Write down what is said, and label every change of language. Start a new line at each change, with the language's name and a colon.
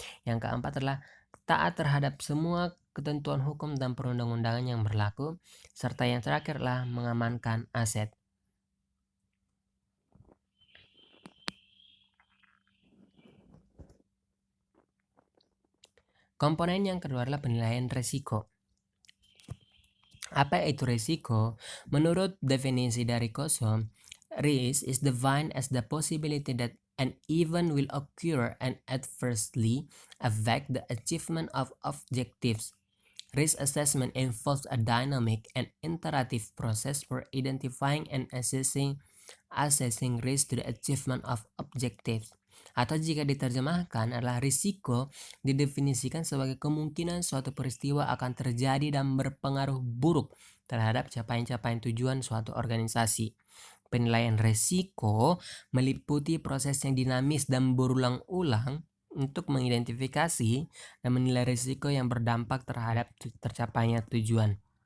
Indonesian: Yang keempat adalah taat terhadap semua ketentuan hukum dan perundang-undangan yang berlaku. Serta yang terakhir adalah mengamankan aset. Komponen yang kedua adalah penilaian risiko. Apa itu risiko? Menurut definisi dari Kosom,
English: risk is defined as the possibility that an event will occur and adversely affect the achievement of objectives. Risk assessment involves a dynamic and iterative process for identifying and assessing risk to the achievement of objectives.
Indonesian: Atau jika diterjemahkan adalah risiko didefinisikan sebagai kemungkinan suatu peristiwa akan terjadi dan berpengaruh buruk terhadap capaian-capaian tujuan suatu organisasi. Penilaian risiko meliputi proses yang dinamis dan berulang-ulang untuk mengidentifikasi dan menilai risiko yang berdampak terhadap tercapainya tujuan.